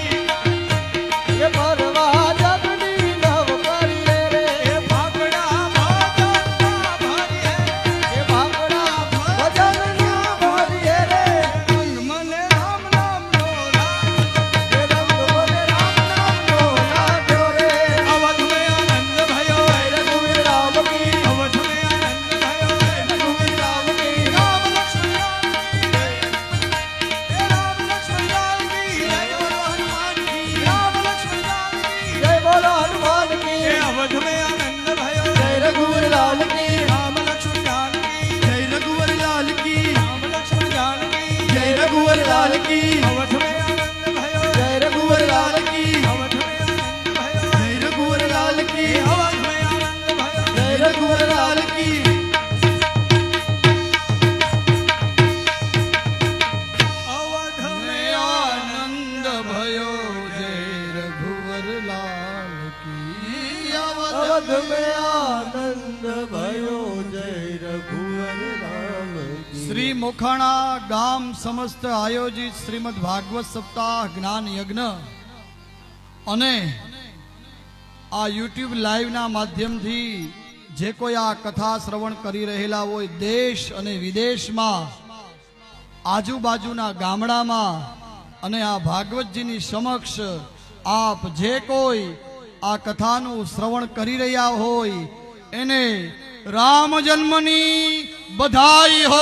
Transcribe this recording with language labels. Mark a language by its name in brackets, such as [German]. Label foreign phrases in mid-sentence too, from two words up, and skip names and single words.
[Gujarati] એ પરવા જગની નવ કરીએ રે એ ભાગડા ભજનના ભરીએ એ ભાગડા ભજનના ભરીએ રે રંગ મને રામ નામ નો લાગ્યો એ રંગ મને રામ નામ નો લાગ્યો રે [Hindi] અવધ में आनंद भयो रघुवीर राम की अवध में आनंद भयो रघुवीर राम की राम लक्ष्मण राम लक्ष्मण लाल की जय बोलो हनुमान की राम लक्ष्मण लाल की जय बोलो हनुमान की ये अवध में आनंद भयो जय रघुवीर लाल की राम लक्ष्मण जान की जय रघुवीर लाल की राम लक्ष्मण जान की जय रघुवीर लाल की अवध में आनंद भयो जय रघुवीर लाल की अवध में आनंद भयो જય रघुवीर लाल की अवध में आनंद भयो जय रघुवीर लाल की अवध में આનંદ भयो जय रघुवर लाल की अवध में आनंद भयो जय रघुवर राम की [Gujarati] શ્રી મોખાણા ગામ સમસ્ત આયોજિત શ્રીમદ ભાગવત સપ્તાહ જ્ઞાન યજ્ઞ અને આ યુટ્યુબ લાઈવના માધ્યમથી જે કોઈ આ કથા શ્રવણ કરી રહેલા હોય દેશ અને વિદેશમાં આજુબાજુના ગામડામાં અને આ ભાગવતજીની સમક્ષ આપ જે કોઈ આ કથાનું શ્રવણ કરી રહ્યા હોય એને રામ જન્મની બધાઈ હો